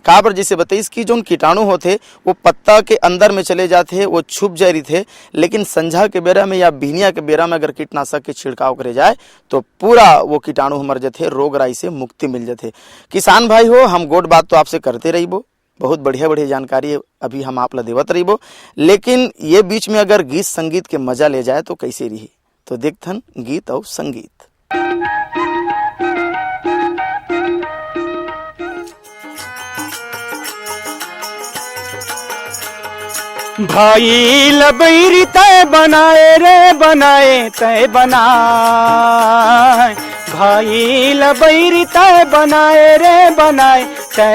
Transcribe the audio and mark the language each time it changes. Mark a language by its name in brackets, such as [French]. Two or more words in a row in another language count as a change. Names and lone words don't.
[Chhattisgarhi] काबर जैसे बताइस कि जो कीटाणु होते वो पत्ता के अंदर में चले जाते हैं, वो छुप जा रही थे, लेकिन संझा के बेरा में या बिहनिया के बेरा में अगर कीटनाशक के छिड़काव करे जाए तो पूरा वो कीटाणु मर जाते, रोग राई से मुक्ति मिल जाते। किसान भाई हो हम गोट बात तो आपसे करते रहिबो, बहुत बढ़िया बढ़िया जानकारी अभी हम आप ला देवत रहिबो, लेकिन ये बीच में अगर गीत संगीत के मजा ले जाए तो कैसे रही, तो देखथन गीत और संगीत। भाई लबैरी तय बनाए रे बनाए तय बनाए, भाई लबैरी तय बनाए रे बनाए तय